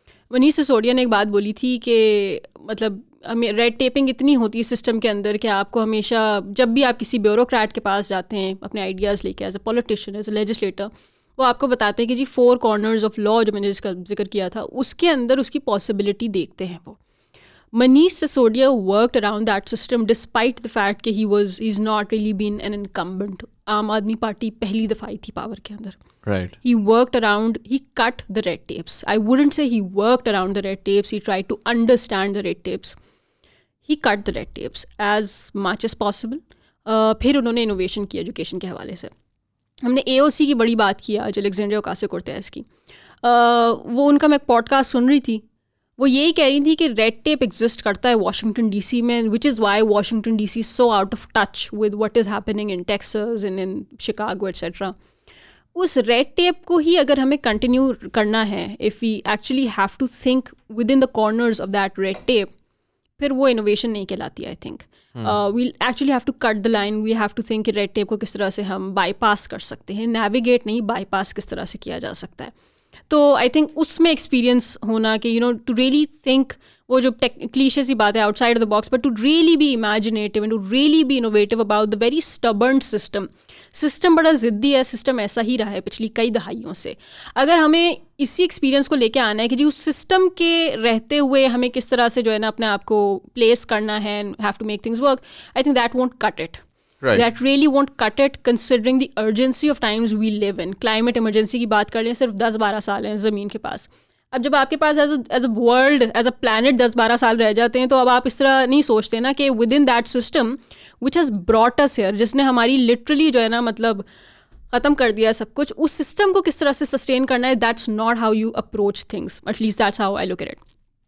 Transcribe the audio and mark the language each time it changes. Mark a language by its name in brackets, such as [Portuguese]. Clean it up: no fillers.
[Urdu] منیش سسودیا نے ایک بات بولی تھی کہ مطلب ہمیں ریڈ ٹیپنگ اتنی ہوتی ہے سسٹم کے اندر کہ آپ کو ہمیشہ جب بھی آپ کسی بیوروکریٹ کے پاس جاتے ہیں اپنے آئیڈیاز لے کے, [English] as a politician, as a legislator, [Urdu] وہ آپ کو بتاتے ہیں کہ جی 4 کارنرز آف لا جو میں نے جس کا ذکر کیا تھا اس کے اندر اس کی پاسبلٹی دیکھتے ہیں. [English] وہ Manish Sisodia worked around that system despite the fact کہ he is not really been an incumbent. [Urdu] عام آدمی پارٹی پہلی دفعہ آئی تھی پاور کے اندر. [English] Right. He worked around, he cut the red tapes. I wouldn't say he worked around the red tapes, he tried to understand the red tapes. He cut the red tapes as much as possible. [Urdu] پھر انہوں نے innovation کی education کے حوالے سے. ہم نے AOC کی بڑی بات کی آج, الیگزینڈریا اوکاسیو-کورتیز کی. وہ ان کا میں ایک پوڈ کاسٹ سن رہی تھی, وہ یہی کہہ رہی تھی کہ ریڈ ٹیپ ایگزسٹ کرتا ہے واشنگٹن ڈی سی میں, [English] Which is why Washington D C so out of touch with what is happening in Texas and in Chicago etcetera. [Urdu] اس red tape کو ہی اگر ہمیں کنٹینیو کرنا ہے, [English] if we actually have to think within the corners of that red tape, [Urdu] پھر وہ innovation نہیں کہلاتی. [English] I think we actually have to cut the line, we have to think [Urdu] کہ ریڈ ٹیپ کو کس طرح سے ہم بائی پاس کر سکتے ہیں, نیویگیٹ نہیں, بائی پاس کس طرح سے کیا جا سکتا ہے. تو آئی تھنک اس میں ایکسپیرئنس ہونا کہ [English] to really think [Urdu] وہ جو کلیشے سی بات ہے [English] outside of the box, but to really be imaginative and to really be innovative about the very stubborn system [Urdu] بڑا ضدی ہے, سسٹم ایسا ہی رہا ہے پچھلی کئی دہائیوں سے. اگر ہمیں اسی ایکسپیرینس کو لے کے آنا ہے کہ جی اس سسٹم کے رہتے ہوئے ہمیں کس طرح سے جو ہے نا اپنے آپ کو پلیس کرنا ہے, [English] Have to make things work, I think that won't cut it. That really won't cut it considering the urgency of times we live in. [Urdu] Climate emergency کی بات کر لیں, صرف 10-12 سال ہیں زمین کے پاس. اب جب آپ کے پاس as a world, as a plant 10-12 سال رہ جاتے ہیں, تو اب آپ اس طرح نہیں سوچتے نا کہ [English] within that system which has brought us here, [Urdu] جس نے ہماری لٹرلی جو ہے نا مطلب ختم کر دیا سب کچھ, اس سسٹم کو کس طرح سے سسٹین کرنا ہے, [English] That's not how you approach things, at least that's how I look at it.